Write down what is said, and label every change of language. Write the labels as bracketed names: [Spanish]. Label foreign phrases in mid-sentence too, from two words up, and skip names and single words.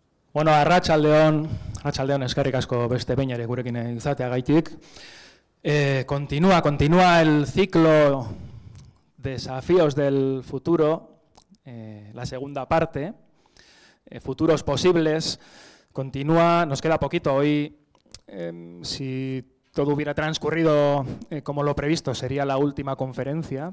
[Basque] Bueno, arratsaldeon eskerrik asko beste behin ere gurekin izateagaitik. [Spanish] Continúa el ciclo Desafíos del futuro, la segunda parte, futuros posibles. Continúa, nos queda poquito. Hoy, si todo hubiera transcurrido como lo previsto, sería la última conferencia.